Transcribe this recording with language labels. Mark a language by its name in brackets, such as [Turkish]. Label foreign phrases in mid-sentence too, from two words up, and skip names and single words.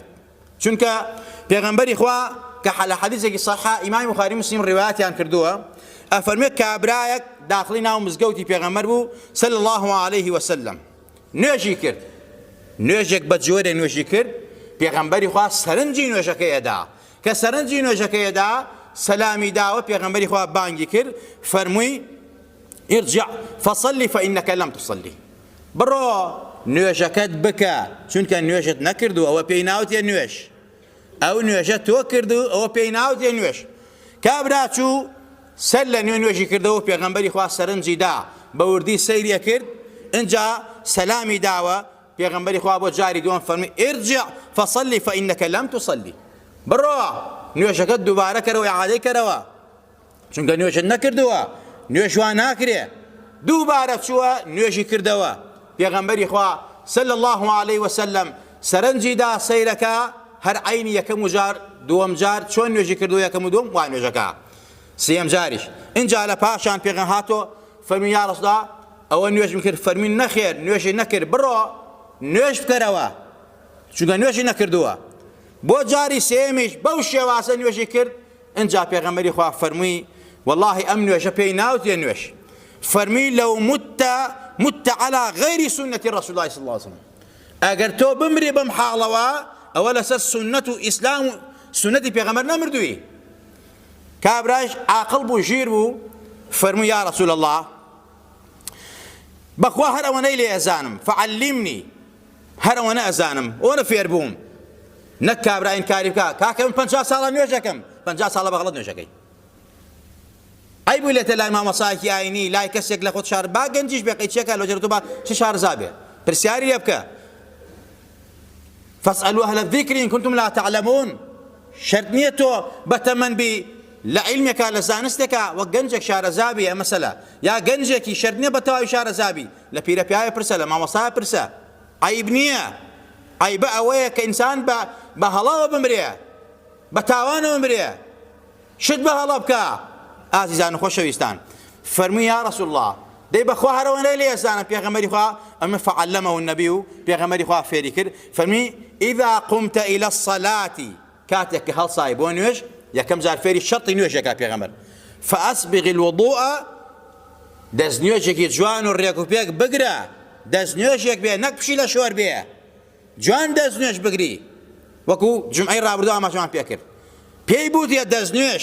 [Central Kurdish] چونکە پێغەمبەری خوا کە لە حەدیثێکی صەحیحە ئیمامی بوخاری مسلم ڕیوایەتیان کردووە، ئەفەرمێت کابرایەک داخلی ناو مزگەوتی پێغەمبەر بوو [Arabic] صلی الله عليه وسلم، [Central Kurdish] نوێژی کرد، نوێژێک بە جۆرێ نوێژی کرد. پێغەمبەری خوا سەرنجی نوێژەکەیەدا، کە سەرنجی نوێژەکەیەدا سەلامی داوە، پێغەمبەری خوا بانگی کرد، فەرمووی [Arabic] ارجع فصلي فإنك لم تصلي، [Central Kurdish] بڕۆ نوێژەکەت بکە چونکە نوێژت نەکردو، ئەوە پێی ناوتێ نوێژ، ئەو نوێژە تۆ کردو، ئەوە پێی ناوتێ نوێژ. کابرا چوو سەر لە نوێ نوێژی کردەوە، پێغەمبەری خوا سەرنجی دا بە وردی سەیریە کرد، اینجا سەلامی داوە، پێغەمبەری خوا بۆ جاری دووەم فەرمووی [Arabic] ارجع فصلي فإنك لم تصلي، [Central Kurdish] بڕۆ نوێژەکەت دووبارە کەرەوە، ئیعادەی کەرەوە، چونکە نوێژت نەکردووە، نوێژ وا ناکرێ. دووبارە چووە نوێژی کردەوە، پێغەمبەری خوا [Arabic] صلی الله عليه وسلم [Central Kurdish] سەرنجی دا سەیرەکە، هەر عینی یەکەم و جار دووەم جار چۆن نوێژی کردو یەکەم و دووەم وای نوێژەکە، سێم جاریش. اینجا لە پاشان پێغەمبەر هاتۆ فەرمی [Arabic] یا ڕەسوڵ [Central Kurdish] ئەوە نوێژم کرد، فەرمی نەخێر نوێژی نەکرد، بڕۆ نوێژ بکەرەوە چونکە نوێژی نەکردووە. بۆ جاری سێمیش بەو شێوازە نوێژی کرد. اینجا پێغەمبەری خوا فەرمووی والله ئەم نوێژە پێی ناوتێ نوێژ، فەرمی [Arabic] لەو مت على غير سنة رسول الله صلى الله عليه وسلم، [Central Kurdish] ئەگەر تۆ بمری بەم حاڵەوە ئەوە لەسەر سنەت و ئیسلام و سنەتی پێغەمبەر نەمردووی. کابراش عاقڵ بوو، ژیر بوو، فەرمووی [Arabic] یا رسول الله [Central Kurdish] بەخوا هەر ئەوەنەی لێ ئەزانم، فعلمني، هەر ئەوەنە ئەزانم، ئەوەنە فێر بووم. نەک کابرا ئینکاری بکە، کاکە من 50 ساڵە نوێژەکەم، 50 ساڵە بەغەڵەت نوێژەکەی. ئەی بوویلێتە لای مامۆسایەکی ئاینی، لای کەسێک لە خۆت شار با گەنجیش بێ قەیچێکە لۆجێرە تۆ با چ شارزا بێ، پرسیاری لێ بکە. [Arabic] فاسألوا أهل الذكر إن كنتم لا تعلمون، [Central Kurdish] شرط نییە تۆ بەتەمەن بی لە عیلمێکە لە زانستێکە وەک گەنجێک شارەزابی، ئە مەسەلە یا گەنجێکی شەرط نییە بە تەواوی شارەزابی، لە پیرەپیایە پرسە، لە مامۆسایە پرسە، عیب نییە. عیبە ئەوەیە کە ئینسان بە هەڵاوە بمرێ، بە تاوانە بمرێ، شت بە هەڵە بکە. ئازیزان و خۆشەویستان، فەرمووی [Arabic] یا رەسوڵ الله [Central Kurdish] دەی بەخوا هەرەوەنەی لێ ئێزانە، پێغەمبەری خوا ئەمە [Arabic] فعلمه النبي [Central Kurdish] و پێغەمبەری خوا فێری کرد، فەرمی [Arabic] ئیذا قمت إلى الصلاة، [Central Kurdish] کاتێک کە هەڵسای بۆ نوێژ، یەکەم جار فێری شەرطی نوێژێکە پێغەمبەر، [Arabic] فأسبغ الوضوء، [Central Kurdish] دەست نوێژێکی جوان و ڕێک و پێک بگرە، دەست نوێژێک بێ، نەک پشی لە شۆر بێ، جوان دەست نوێژ بگری، وەکو جمعەی ڕابردوو ئاماژەمان پێ کرد، پێی بوتیە دەست نوێژ.